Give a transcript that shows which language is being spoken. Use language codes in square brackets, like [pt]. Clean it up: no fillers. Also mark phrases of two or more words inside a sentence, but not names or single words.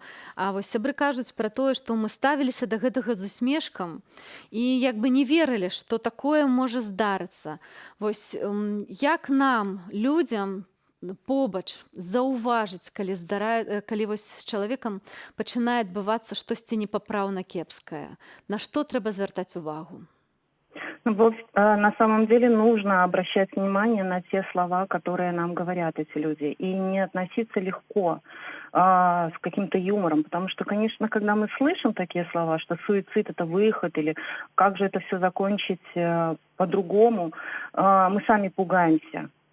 [be] А вось сябры кажуць пра тое, што мы ставіліся да гэтага з усмешкам і як бы не верылі, што такое можа здарыцца. Вось як нам, людзям, побач заўважыць, калі вось з чалавекам пачынае адбывацца штосьці непапраўна кепскае, на што трэба звяртаць увагу? [ru] На самом деле нужно обращать внимание на те слова, которые нам говорят эти люди, и не относиться легко, с каким-то юмором, потому что, конечно, когда мы слышим такие слова, что суицид — это выход, или как же это все закончить по-другому, мы сами пугаемся.